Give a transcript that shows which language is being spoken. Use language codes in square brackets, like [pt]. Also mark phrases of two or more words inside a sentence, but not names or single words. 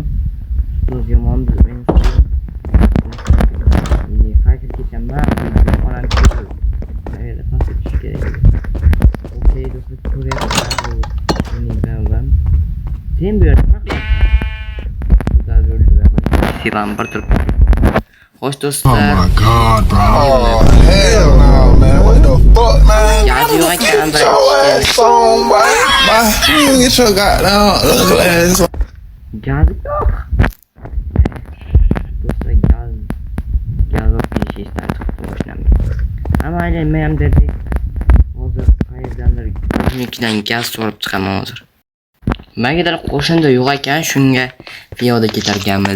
[uz] Ustoz yomon men fakir ketaman. Onam keldi. Qayerda pastga tushish kerak edi. Okey, do'stlar, ko'ryapsizlar. Mening kanalım. Sen bu yerda nima qilyapsan? Silam bir turib. Xo'sh do'stlar. [en] Oh my god, bro. Oh, hell no, man. What the fuck, man? [uz] Gaz yo'q ekan, [en] Get your ass on, boy. You get your goddamn ugly ass on. [uz] Gaz yo'q. Do'stlar, gaz yo'q deyishdan chiqib boshlanadi. Hamma aylanmayam dedik. Hozir qayerdandir biznikidan gaz so'rab chiqaman hozir. Magalar qo'shinda yo'q ekan, shunga piyoda ketarkanmiz.